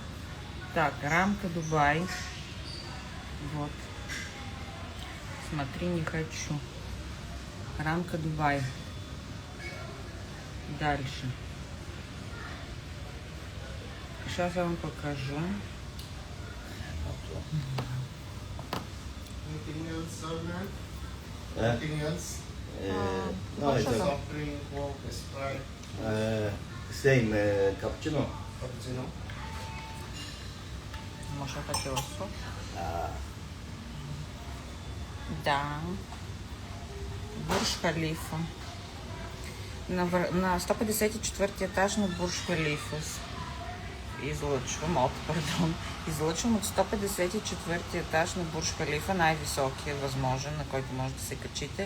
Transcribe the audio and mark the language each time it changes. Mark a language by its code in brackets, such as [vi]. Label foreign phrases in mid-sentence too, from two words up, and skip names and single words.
[ru] Так, рамка Дубай. Вот. Смотри, не хочу. Рамка Дубай. Дальше. Сейчас я вам покажу. [en] Anything else, man? Eh? Anything else? No, it's Soft drink, Coke, Sprite, same cappuccino. cappuccino. [ru] Может, я хотела сок? Ah, [bg] Да. Бурдж-Халифа. На 154 етаж на Бурдж-Халифа. Излъчвам от 154 етаж на Бурдж-Халифа, най-високия възможен, на който може да се качите.